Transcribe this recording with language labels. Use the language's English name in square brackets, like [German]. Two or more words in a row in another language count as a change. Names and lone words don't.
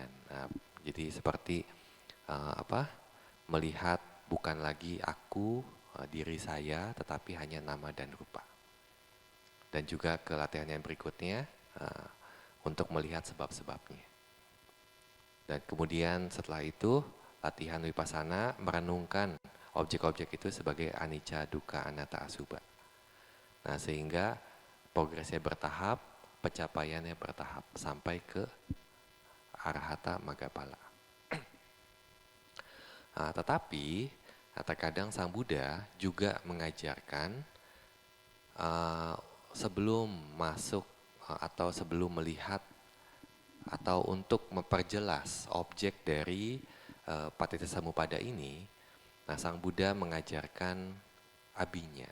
[Indonesian] Nah, jadi seperti melihat bukan lagi aku, diri saya, tetapi hanya nama dan rupa. Dan juga ke latihan yang berikutnya untuk melihat sebab-sebabnya. Dan kemudian setelah itu latihan vipassana merenungkan objek-objek itu sebagai [Pali] anicca, dukkha, anatta, [Indonesian] asubha. Nah, sehingga progresnya bertahap, pencapaiannya bertahap sampai ke [Pali] arahata magga pala. [Indonesian] Nah, tetapi terkadang Sang Buddha juga mengajarkan sebelum masuk atau sebelum melihat atau untuk memperjelas objek dari [Pali] patitha samuppada [Indonesian] ini, nah Sang Buddha mengajarkan abinya.